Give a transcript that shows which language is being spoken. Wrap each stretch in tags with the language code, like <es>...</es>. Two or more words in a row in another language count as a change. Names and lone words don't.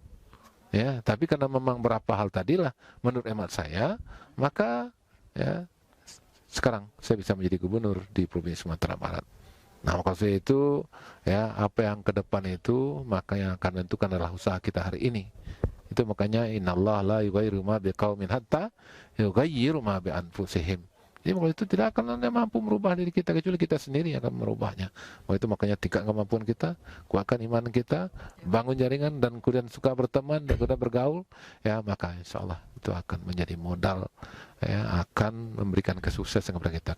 <id>Ya, tapi karena memang berapa hal tadilah, menurut hemat saya, maka ya sekarang saya bisa menjadi gubernur di Provinsi Sumatera Barat. Nah, maka saya itu, ya apa yang ke depan itu, maka yang akan menentukan adalah usaha kita hari ini. Itu makanya</id> <ar>إن الله لا يغير ما بقوم حتى يغيروا ما بأنفسهم.</ar> <id>Jadi kalau itu tidak akan ada mampu merubah diri kita kecuali kita sendiri yang akan merubahnya. Itu makanya tingkat kemampuan kita, kuatkan iman kita, bangun jaringan dan kemudian suka berteman dan kemudian bergaul, ya maka</id> <ar>إن شاء الله</ar> <id>itu akan menjadi modal, ya akan memberikan kesuksesan kepada kita.</id>